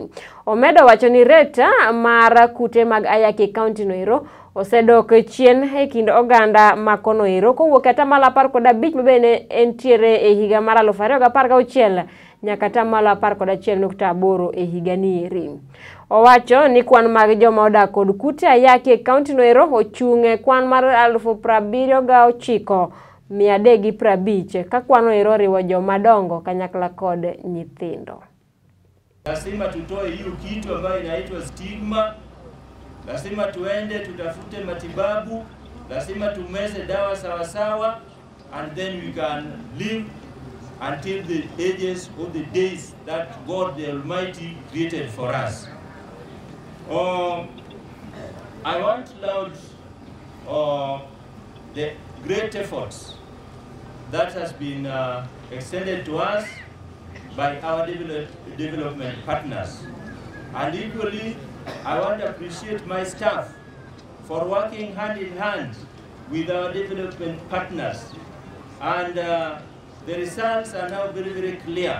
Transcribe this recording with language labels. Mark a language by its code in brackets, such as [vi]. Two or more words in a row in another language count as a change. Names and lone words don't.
[luo] Omedo wacho ni rate mar kute mag ayaki e kaunti no ero osedok chien e kind oganda ma kono ero kowuok e atamalo 15 mabende entiere e higa mar 2016 nyaka atamalo 11.8 e higa ni eri. Owacho ni kwan mag joma odak kod kute ayaki e kaunti no ero ochung' e kwan mar 79,350 ka kwano ero riwo joma dongo kanyakla kod nyithindo. [sw] Lazima tutoe hiyo kitu ambayo inaitwa stigma. Lazima tuende tutafute matibabu, lazima tumeze dawa sawa sawa, [en] and then we can live until the ages of the days that God the Almighty created for us. I want to laud the great efforts that has been extended to us by our development partners, and equally I want to appreciate my staff for working hand in hand with our development partners, and the results are now very, very clear.